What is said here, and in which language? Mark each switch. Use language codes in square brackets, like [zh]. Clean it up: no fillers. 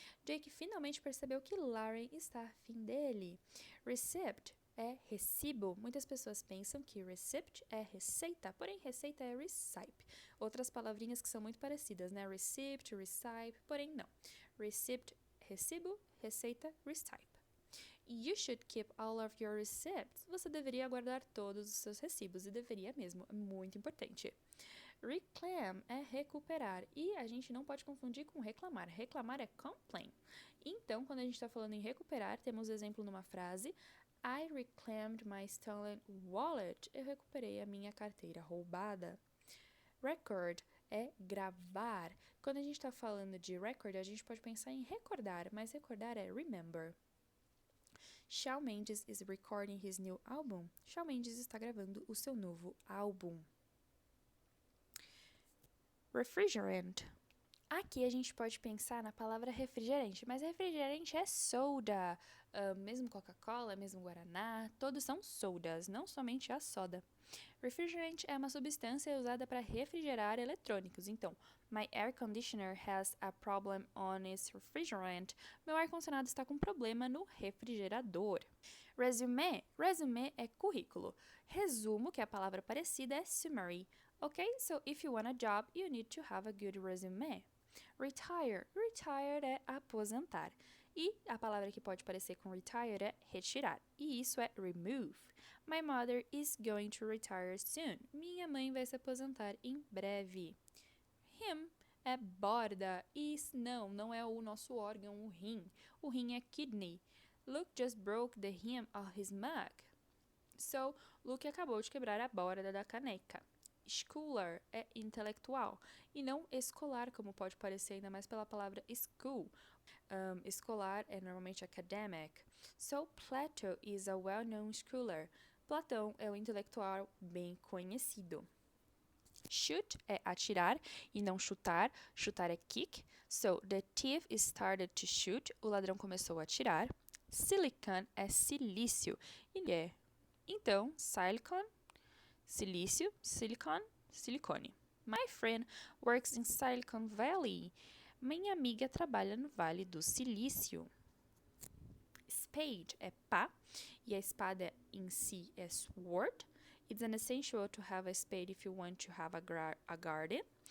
[pt] Jake finalmente percebeu que Larry está afim dele. Receipt é recibo. Muitas pessoas pensam que receipt é receita, porém receita é recipe. Outras palavrinhas que são muito parecidas, né? Receipt, recipe, porém não. Receipt, recibo, receita, recipe. [en] You should keep all of your receipts. [pt] Você deveria guardar todos os seus recibos, e deveria mesmo, é muito importante. Reclaim é recuperar e a gente não pode confundir com reclamar. Reclamar é complain. Então, quando a gente está falando em recuperar, temos exemplo numa frase: [en] I reclaimed my stolen wallet. [pt] Eu recuperei a minha carteira roubada. Record é gravar. Quando a gente está falando de record, a gente pode pensar em recordar, mas recordar é remember. [en] Shawn Mendes is recording his new album. [pt] Shawn Mendes está gravando o seu novo álbum. Refrigerant. Aqui a gente pode pensar na palavra refrigerante, mas refrigerante é soda. Mesmo Coca-Cola, mesmo Guaraná, todos são sodas, não somente a soda. Refrigerant é uma substância usada para refrigerar eletrônicos. Então, [en] my air conditioner has a problem on its refrigerant. [pt] Meu ar-condicionado está com problema no refrigerador. Resume. Resume é currículo. Resumo, que é a palavra parecida, é summary. Ok? [en] So, if you want a job, you need to have a good resume. [pt] Retire. Retire é aposentar. E a palavra que pode parecer com retire é retirar. E isso é remove. [en] My mother is going to retire soon. [pt] Minha mãe vai se aposentar em breve. Him é borda. E não é o nosso órgão, o rim. O rim é kidney. [en] Luke just broke the rim of his mug. So, [pt] Luke acabou de quebrar a borda da caneca. Schooler é intelectual e não escolar, como pode parecer ainda mais pela palavra school. Escolar é normalmente academic. [en] So, Plato is a well-known schooler. [pt] Platão é um intelectual bem conhecido. Shoot é atirar e não chutar. Chutar é kick. [en] So, the thief started to shoot. [pt] O ladrão começou a atirar. Silicon é silício. Então, silicon, silício, silicon, silicone. [en] My friend works in Silicon Valley. [pt] Minha amiga trabalha no Vale do Silício. Spade é pá e a espada em si é sword. [en] It's an essential to have a spade if you want to have a garden.